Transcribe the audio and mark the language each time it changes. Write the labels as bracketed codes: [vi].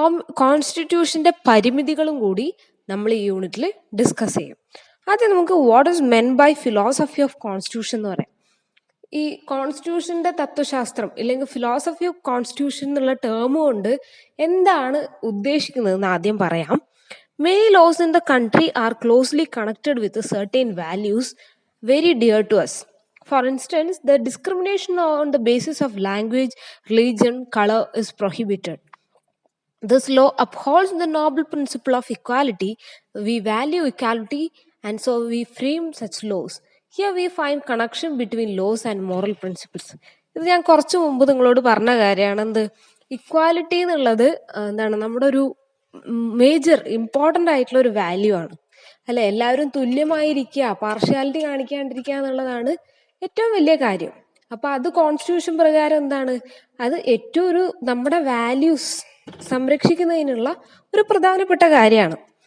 [ml] കോൺസ്റ്റിറ്റ്യൂഷന്റെ പരിമിതികളും കൂടി നമ്മൾ ഈ യൂണിറ്റിൽ ഡിസ്കസ് ചെയ്യും. ആദ്യം നമുക്ക് [en] what is meant by philosophy of constitution [ml] എന്ന് പറയാം. ഈ കോൺസ്റ്റിറ്റ്യൂഷന്റെ തത്വശാസ്ത്രം ഇല്ലെങ്കിൽ [en] philosophy of constitution [ml] എന്നുള്ള ടേം കൊണ്ട് എന്താണ് ഉദ്ദേശിക്കുന്നതെന്ന് ആദ്യം പറയാം. [en] Many laws in the country are closely connected with certain values very dear to us. For instance, the discrimination on the basis of language, religion, color is prohibited. This law upholds the noble principle of equality. We value equality and so we frame such laws. Here we find connection between laws and moral principles. [ml] ഇത് ഞാൻ കുറച്ച് മുമ്പ് നിങ്ങളോട് പറഞ്ഞ കാര്യമാണ്. എന്ത്, equality എന്നുള്ളത് നമ്മുടെ ഒരു മേജർ ഇമ്പോർട്ടൻ്റ് ആയിട്ടുള്ള ഒരു വാല്യൂ ആണ് അല്ലെ. എല്ലാവരും തുല്യമായിരിക്കുക, പാർഷ്യാലിറ്റി കാണിക്കാണ്ടിരിക്കുക എന്നുള്ളതാണ് ഏറ്റവും വലിയ കാര്യം. അപ്പൊ അത് കോൺസ്റ്റിറ്റ്യൂഷൻ പ്രകാരം എന്താണ്, അത് ഏറ്റവും ഒരു നമ്മുടെ വാല്യൂസ് സംരക്ഷിക്കുന്നതിനുള്ള ഒരു പ്രധാനപ്പെട്ട കാര്യമാണ്.